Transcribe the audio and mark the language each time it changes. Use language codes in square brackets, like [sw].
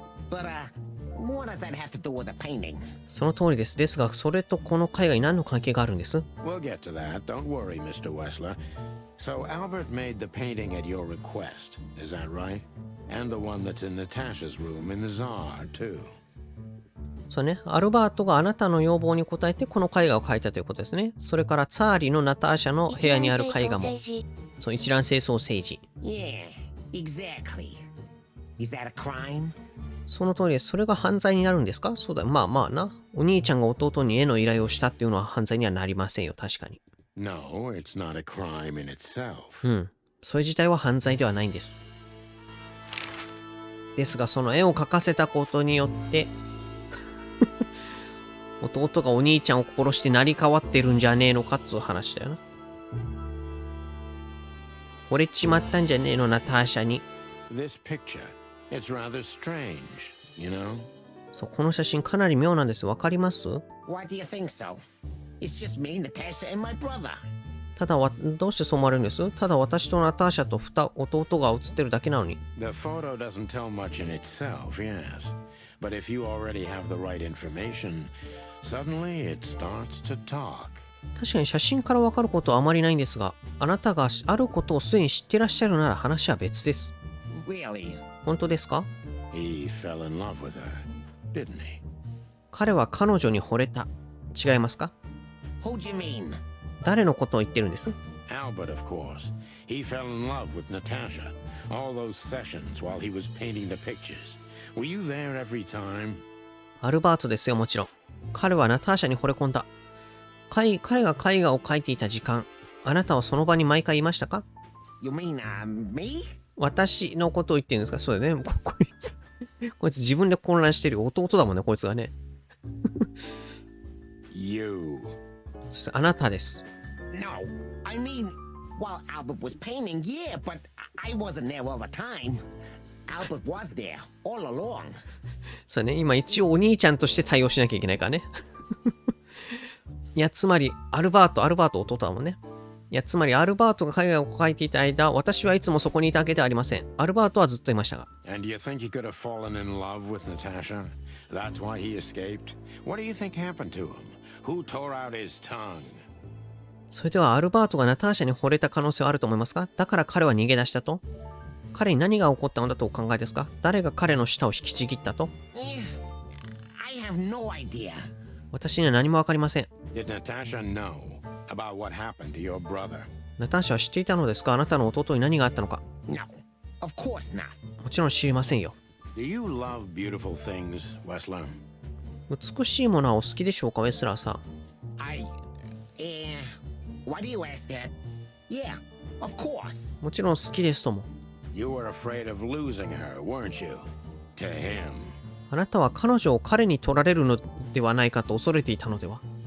[en] But, what does that have to do with the painting? [ja] その通りです。ですが、それとこの絵画に何の関係があるんです？ [en] We'll get to that. Don't worry, Mr. Wessler. So Albert made the painting at your request, is that right? And the one that's in Natasha's room in the Tsar, too. [ja] そうね、アルバートがあなたの要望に応えてこの絵画を描いたということですね。それからツァーリのナターシャの部屋にある絵画も。そう、一卵性ソーセージ。 [en] Yeah, exactly. Is that a crime? [ja] その通りです。それが犯罪になるんですか？そうだ、まあな。お兄ちゃんが弟に絵の依頼をしたっていうのは犯罪にはなりませんよ、確かに。 [en] No, it's not a crime in itself. [ja] うん。それ自体は犯罪ではないんです。ですが、その絵を描かせたことによって、弟がお兄ちゃんを殺して成り代わってるんじゃねえのかっつう話だよな。惚れちまったんじゃねえの、ナターシャに。 [en] This picture, it's rather strange, you know? [ja] そう、この写真かなり妙なんです。わかります？ [en] Why do you think so? It's just me, Natasha, and my brother. [ja] ただどうしてそう思われるんです？ただ私とナターシャと弟が写ってるだけなのに。 [en] The photo doesn't tell much in itself, yes. But if you already have the right information, suddenly it starts to talk. [ja] 確かに写真からわかることはあまりないんですが、あなたがあることをすでに知ってらっしゃるなら話は別です。 [en] Really? [ja] 本当ですか？ [en] He fell in love with her, didn't he? [ja] 彼は彼女に惚れた。違いますか？ [en] Who'd you mean? [ja] 誰のことを言ってるんです？ [en] Albert, of course. He fell in love with Natasha. All those sessions while he was painting the pictures. Were you there every time? [ja] アルバートですよ、もちろん。彼はナターシャに惚れ込んだ。彼が絵画を描いていた時間、あなたはその場に毎回いましたか？ [en] You mean, me? [ja] 私のことを言ってるんですか？そうだよね。こいつ自分で混乱してるよ。弟だもんね、こいつがね。 [en] You. [ja] そしてあなたです。 [en] No, I mean, while Albert was painting, yeah, but I wasn't there all the time. Albert was there, all along. [ja] そうね、今一応お兄ちゃんとして対応しなきゃいけないからね。いや、つまり、アルバート弟だもんね。いや、つまり、アルバートが絵画を描いていた間、私はいつもそこにいたわけではありません。アルバートはずっといましたが。 [en] And do you think he could have fallen in love with Natasha? That's why he escaped? What do you think happened to him? Who tore out his tongue? [ja] それでは、アルバートがナターシャに惚れた可能性はあると思いますか？だから彼は逃げ出したと？彼に何が起こったのだとお考えですか？誰が彼の舌を引きちぎったと？ [en] I have no idea. [ja] 私には何もわかりません。 [en] Did Natasha know about what happened to your brother? [ja] ナターシャは知っていたのですか？あなたの弟に何があったのか？ [en] No, of course not. [ja] もちろん知りませんよ。 [en] Do you love beautiful things, Wessler? [ja] 美しいものはお好きでしょうか、ウェスラーさん。 [en] Why do you ask that? Yeah, of course. [ja] もちろん好きですとも。 [en] You were afraid of losing her, weren't you? To him. [ja] あなたは彼女を彼に取られるのではないかと恐れていたのでは？